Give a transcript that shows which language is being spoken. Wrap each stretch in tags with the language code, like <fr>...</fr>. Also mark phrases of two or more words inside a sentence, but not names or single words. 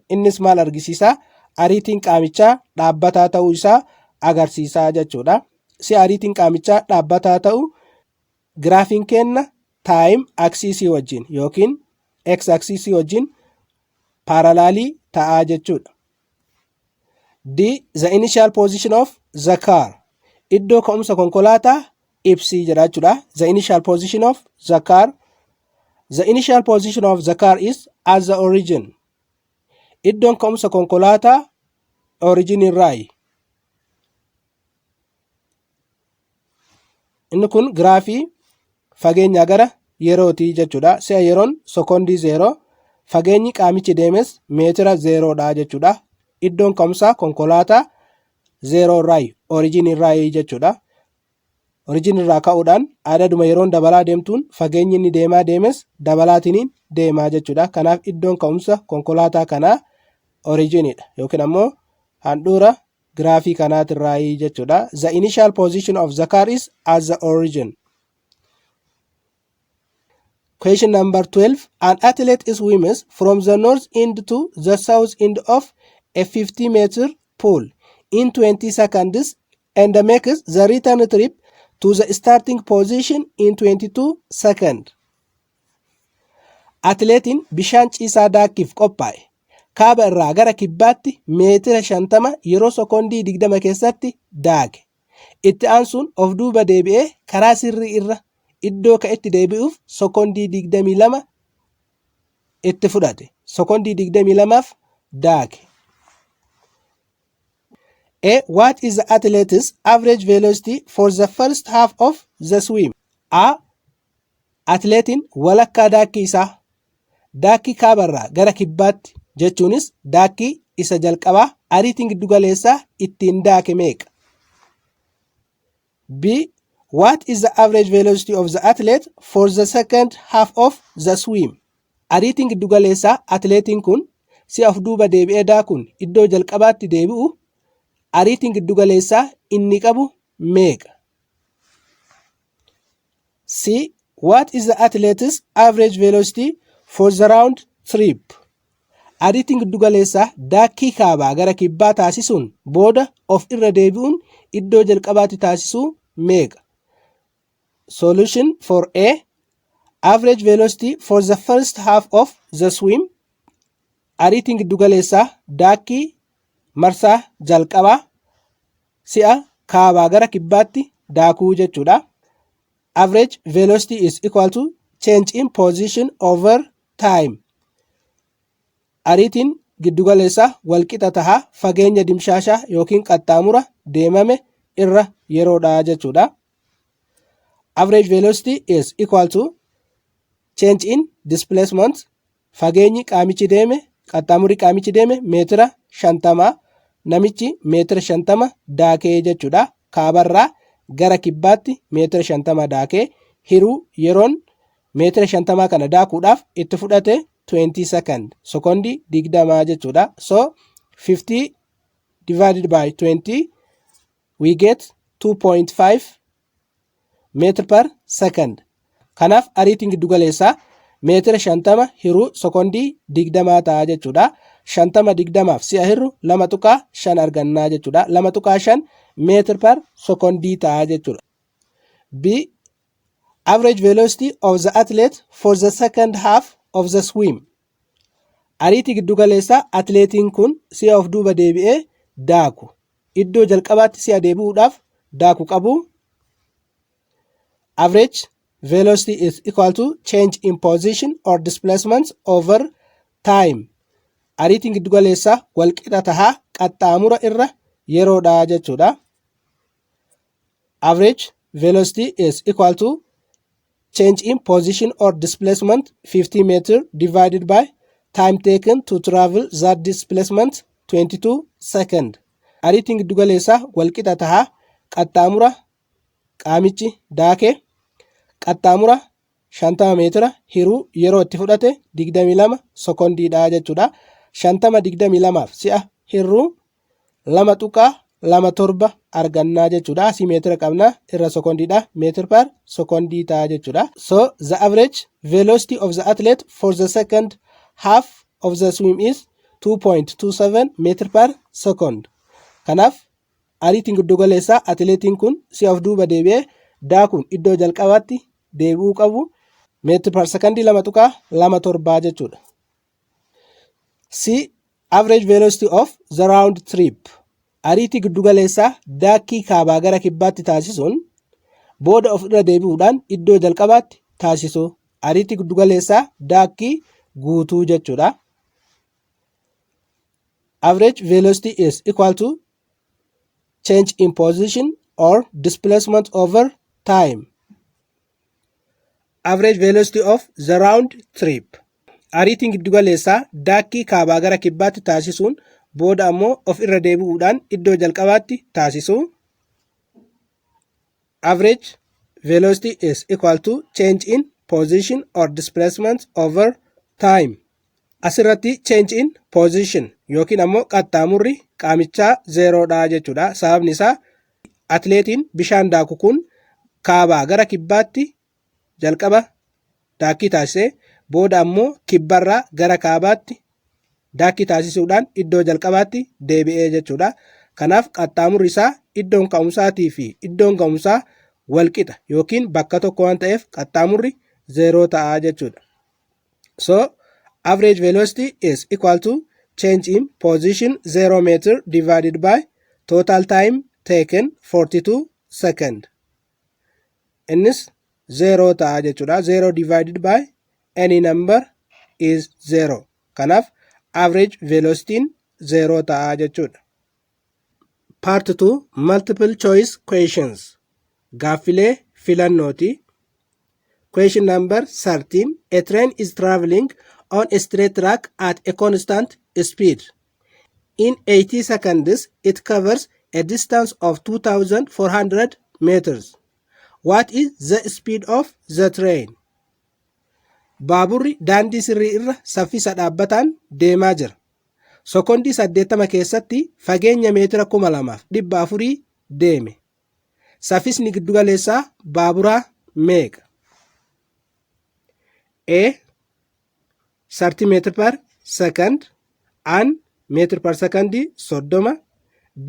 <om>Innis maal argisiisa? Ariitiin qaamichaa dhaabbataa ta'uu isaa agarsiisa jechuudha. Si ariitiin qaamichaa dhaabbataa ta'u giraafiin kenna</om> <en>taayim aksiisii</en> <om>wajjin yookiin x aksiisii wajjin paralaalii ta'aa jechuudha. D.</om> <en>The initial position of the car.</en> <om>Iddoo ka'umsa konkolaataa ibsii jedha jechuudha.</om> <en>The initial position of the car. The initial position of the car is at the origin.</en> <om>Iddoon ka'umsa konkolaataa origin irraayi. Inni kun giraafii fageenya gara yerootii jechuudha. Si'a yeroon sekondii 0, fageenyi qaamichi deemes meetira 0dha jechuudha. Iddoon ka'umsa konkolaataa 0 irraayi, origin irraayi jechuudha. Origin irraa ka'uudhaan adaduma yeroon dabalaa deemtuun fageenyi inni deemaa deemes dabalaatiin deemaa jechuudha. Kanaaf iddoon ka'umsa konkolaataa kanaa originidha yookiin ammoo handhuura giraafii kanaatirraayi jechuudha.</om> <en>The initial position of the car is at the origin. Question number 12. An athlete swims from the north end to the south end of a 50 meter pool in 20 seconds and makes the return trip to the starting position in 22 seconds.</en> <om>Atileetiin bishaan ciisaa daakkiif qophaa'e kaaba irraa gara kibbaatti meetira 50 yeroo sekondii 20 keessatti daake. Itti aansuun of duuba deebi'ee karaa sirrii irra iddoo ka'etti deebi'uuf sekondii 22 itti fudhate. Sekondii 22f daake.</om> <en>A. What is the athlete's average velocity for the first half of the swim? A.</en> <om>Atileetiin walakkaa daakkii isaa daakkii kaabarraa gara kibbaatti jechuunis daakkii isa jalqabaa ariitiin giddugaleessaa ittiin daake meeqa?</om> <en>B. What is the average velocity of the athlete for the second half of the swim?</en> <om>Ariitiin giddugaleessaa atileetiin kun si'a of duuba deebi'ee daakuun iddoo jalqabaatti deebi'u ariitiin giddugaleessaa inni qabu meeqa?</om> <en>C. What is the athlete's average velocity for the round trip?</en> <om>Ariitiin giddugaleessaa daakkii kaabaa gara kibbaa taasisuun booda of irra deebi'uun iddoo jalqabaatti taasisuu meeqa?</om> <en>Solution for A. Average velocity for the first half of the swim.</en> <om>Ariitiin giddugaleessaa daakkii marsaa jalqabaa si'a kaabaa gara kibbaatti daakuu jechuudha.</om> <en>Average velocity is equal to change in position over time.</en> <om>Ariitiin giddugaleessaa walqixa tahaa fageenya dimshaashaa yookiin qaxxaamura deemame irra yeroodha jechuudha.</om> <en>Average velocity is equal to change in displacement.</en> <om>Fageenyi qaamichi deeme qaxxaamurri qaamichi deeme meetira 50, namichi meetira 50 daakee jechuudha. Kaabarraa gara kibbaatti meetira 50 daakee hiruu yeroon meetira 50 kana daakuudhaaf itti fudhate 20 second sekondii 20 jechuudha.</om> <en>So 50 divided by 20 we get 2.5 meter per second.</en> <om>Kanaaf ariitiin giddugaleessaa meetira 50 hiruu sekondii 20 ta'a jechuudha. 50-20f si'a hirru 2.5 argannaa jechuudha. 2.5</om> <en>meter per</en> <om>secondii ta'a jechuudha.</om> <en>B. Average velocity of the athlete for the second half of the swim.</en> <om>Ariitii giddugaleessaa atileetiin kun si'a of duuba deebi'ee daaku iddoo jalqabaatti si'a deebi'uudhaaf daaku qabu.</om> <en>Average velocity is equal to change in position or displacement over time.</en> <om>Ariitiin giddugaleessaa walqixa tahaa qaxxaamura irra yeroodha jechuudha.</om> <en>Average velocity is equal to change in position or displacement 50 meter divided by time taken to travel that displacement 22 second.</en> <om>Ariitiin giddugaleessaa walqixa tahaa qaxxaamura qaamichi daakee qaxxaamura 50 meetira hiruu yeroo itti fudhate 22 sekondiidha jechuudha. 50-22f si'a hiruu 2.27 argannaa jechuudha. Asii meetira qabna irra sekondiidha.</om> <en>Meetir per</en> <om>sekondii ta'a jechuudha.</om> <en>So the average velocity of the athlete for the second half of the swim is 2.27 meter per second.</en> <om>Kanaaf ariitiin giddugaleessaa atileetiin kun si'a of duuba deebi'ee daakuun iddoo jalqabaatti deebi'uu qabu</om> <en>meetir per</en> <om>sekondii 2.27 jechuudha.</om> <en>C. Average velocity of the round trip.</en> <om>Ariitii giddugaleessaa daakkii kaabaa gara kibbaatti taasisuun booda of irra deebi'uudhaan iddoo jalqabaatti taasisu. Ariitii giddugaleessaa daakkii guutuu jechuudha.</om> <en>Average velocity is equal to change in position or displacement over time. Average velocity of the round trip.</en> <om>Ariitiin giddugaleessaa daakkii kaabaa gara kibbaatti taasisuun booda ammoo of irra deebi'uudhaan iddoo jalqabaatti taasisu.</om> <en>Average velocity is equal to change in position or displacement over time.</en> <om>Asirratti</om> <en>change in position</en> <om>yookiin ammoo qaxxaamurri qaamichaa zeeroodha jechuudha. Sababni isaa atileetiin bishaan daaku kun kaabaa gara kibbaatti jalqaba daakkii taasisee booda ammoo kibbarraa gara kaabaatti daakkii taasisuudhaan iddoo jalqabaatti deebi'ee jechuudha. Kanaaf qaxxaamurri isaa iddoon ka'umsaatii fi iddoon ga'umsaa walqixa yookiin bakka tokko waan ta'eef qaxxaamurri zeeroo ta'a jechuudha.</om> <en>So average velocity is equal to change in position 0 meter divided by total time taken 42 second.</en> <om>Innis zeeroo ta'a jechuudha.</om> <en>0 divided by any number is 0.</en> <om>Kanaaf</om> <en>average velocity</en> <om>zeeroo ta'a jechuudha.</om> <en>Part 2 multiple choice questions.</en> <om>Gaaffilee filannooti.</om> <en>Question number 13. A train is traveling on a straight track at a constant speed. In 80 seconds, it covers a distance of 2,400 meters. What is the speed of the train?</en> <om>Baaburri daandii sirrii irra saffisa dhaabbataan deemaa jira. Sekondii 80 keessatti fageenya meetira 2,400 deeme. Saffisni giddugaleessaa baaburaa meeqa?</om> <en>A. 30 meter per second and meter per second 30. B.</en>